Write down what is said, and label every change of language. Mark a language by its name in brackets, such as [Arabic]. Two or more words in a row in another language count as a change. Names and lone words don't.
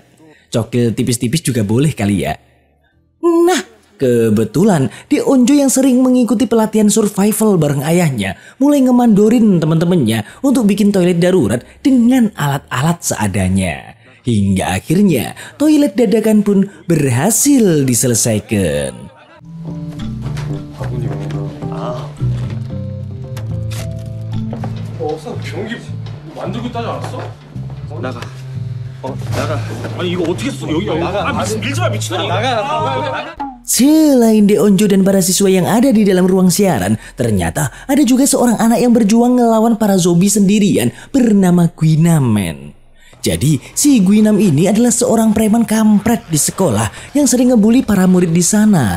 [Indonesian] Cokil tipis-tipis juga boleh kali ya. Nah, kebetulan Deonjo yang sering mengikuti pelatihan survival bareng ayahnya mulai ngemandorin teman-temannya untuk bikin toilet darurat dengan alat-alat seadanya. Hingga akhirnya toilet dadakan pun berhasil diselesaikan. [Korean] 변기 만들고 있다지 않았어? 나가. 나가. 아니 이거 어떻게 써? 여기 나가. 밀지 마 미친놈아. 나가. [Indonesian] Selain Deonjo dan para siswa yang ada di dalam ruang siaran, ternyata ada juga seorang anak yang berjuang ngelawan para zombie sendirian bernama Guinam men. Jadi si Guinam ini adalah seorang preman kampret di sekolah yang sering ngebully para murid di sana.